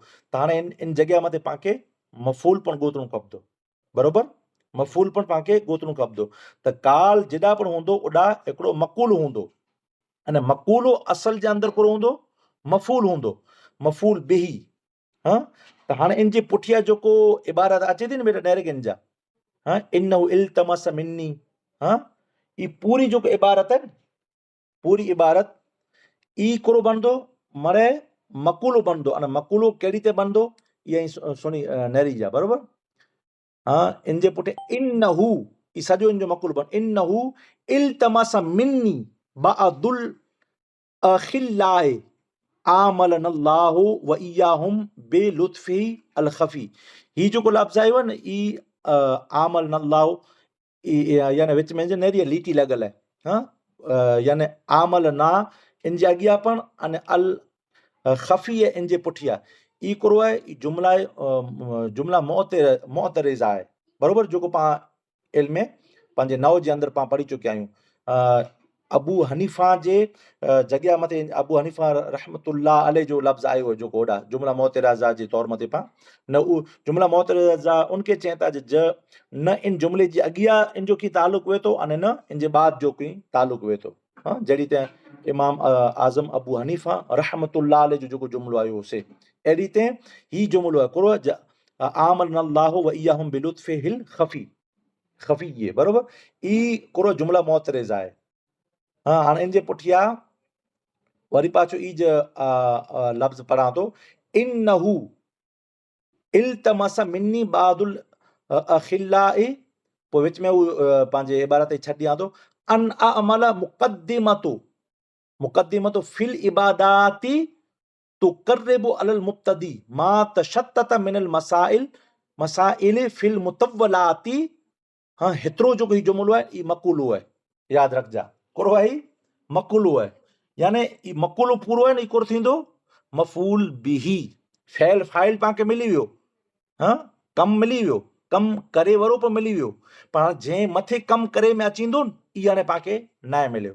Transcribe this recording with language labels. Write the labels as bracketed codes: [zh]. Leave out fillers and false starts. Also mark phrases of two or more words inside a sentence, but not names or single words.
[sd] त हाणे इन जॻह मथे पाणखे मफ़ूल पण ॻोल्हणो खपंदो, बरोबर, मफ़ूल पण पाणखे ॻोल्हणो खपंदो। त काल जेॾा पण हूंदो ओॾा हिकिड़ो मक़ूल हूंदो, अने मक़ूलो असल जे अंदरि कोन हूंदो, मफ़ूल हूंदो, मफ़ूल बिही। हाँ, त हाणे इन जे पुठियां जेको इबारत अचे थी न बेटा डायरेक्ट इन जा, हाँ, [ar] إنه التمس مني, [sd] हाँ, ई पूरी जेको इबारत है, पूरी इबारत ई कोरो बनदो मरे मक़ूलो बनदो, अने मक़ूलो केड़ी ते बनदो, इहा सुनी नहरी जा, बरोबर। हाँ, इन जे पुठियां इन्नहु, ई सॼो इन जो मक़ूलो बन, [ar] إنه التمس مني بعد الأخلاء عاملنا الله وإياهم بلطفه الخفي. [sd] ही जेको लफ़्ज़ आयो आहे न, ई [ar] عاملنا الله, [sd] यानी विच में नहरी लीटी लॻल आहे, हाँ, यानी आमल ना इन जे अॻियां पण अने [ar] الخفي [sd] इन जे पुठियां, ई कोरो आहे, ई जुमला जुमला मोतरिज़ आहे, बरोबर, जेको पाण इल्म पंहिंजे नव जे अंदरि पाण पढ़ी चुकिया आहियूं। अबू हनीफ़ा जे जॻह मथे अबू हनीफ़ा [ar] رحمة الله عليه [sd] जो लफ़्ज़ आयो हो, जेको होॾा जुमला मोतरिज़ा जे तौर मथे पाण न उहो जुमला मोतरिज़ा उनखे चइनि था ज न इन जुमले जे अॻियां इन जो की तालुक वेठो अने न इन जे बाद जो की तालुक वेठो। हाँ, जहिड़ी त इमाम आज़म अबू हनीफ़ा [ar] رحمة الله عليه [sd] जो जेको जुमलो आयो से, अहिड़ी ते ही जुमलो आहे कुरो [ar] عاملنا الله وإياهم بلطفه الخفي, [sd] खफी ये, बरोबर, ई कुरो जुमला मोतरिज़ आहे। हाँ, हाणे इन जे पुठियां वरी पाछो ई लफ़्ज़ पढ़ां थो, [ar] إنه التمس مني بعد الأخلاء, [sd] पोइ विच में उहो पंहिंजे इबारत छॾ ॾियां थो, [ar] أن أعمل مقدمة في العبادات تقرب على المبتدي ما تشتت من المسائل في المطولات. [sd] हाँ, हेतिरो जेको ही जुमलो आहे ई मक़ूलो आहे, यादि रखजा, कोरो आहे ही मक़ूलो आहे, यानी ई मक़ूलो पूरो आहे न, ई कोरो थींदो मफ़ूल बिही, फैल फाइल पाणखे मिली वियो, हाँ, कमु मिली वियो, कमु करे वारो बि मिली वियो, पर जंहिं मथे कमु करे में अचींदो न, इहा हाणे पाणखे न मिलियो।